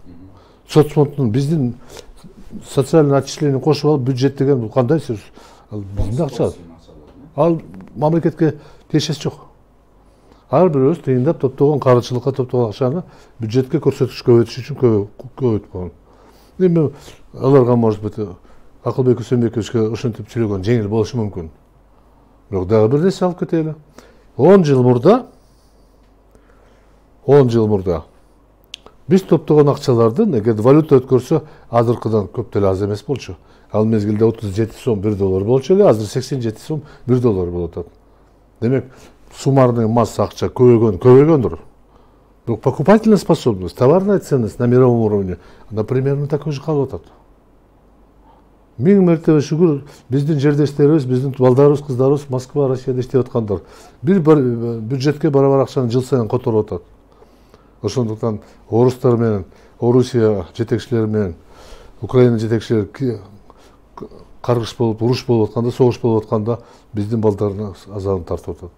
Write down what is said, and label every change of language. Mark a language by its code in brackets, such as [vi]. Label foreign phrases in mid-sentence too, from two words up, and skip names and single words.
[ky] Соцфонддун биздин [ru] социальный отчисление [ky] кошуп алып бюджет деген бул кандай сөз? Ал биздин акча. Ал мамлекетке тиешеси жок. Ар бирөөбүз тыйындап топтогон каржылыкка топтогон акчаны бюджетке көрсөткүч көбөйтүш үчүн көбөйтүп койгон. Эми аларга [ru] может быть [ky] Акылбек Үсөнбековичке ушинтип сүйлөгөн жеңил болушу мүмкүн. Бирок дагы бир нерсе алып кетели. 10 жыл мурда биз топтогон акчалардын эгер валюта өткөрсө азыркыдан көп деле аз эмес болчу. Ал мезгилде 37 сом 1 доллар болчу эле, азыр 87 сом 1 доллар болуп атат. Демек, [ru] суммарный масса [ky] акча көбөйгөндүр. [ru] Бирок покупательная способность, товарная ценность на мировом уровне, она примерно такой же [ky] калып атат. Миң мертебе шүгүр биздин жердештерибиз, биздин балдарыбыз, кыздарыбыз Москва, Россияда иштеп аткандар. Бир бюджетке барабар акчаны жыл сайын которуп атат. Ошондуктан орустар менен, Орусия жетекчилери менен, Украина жетекчилери каргыш болуп, уруш болуп атканда, согуш болуп атканда биздин балдарына азабын тартып атат.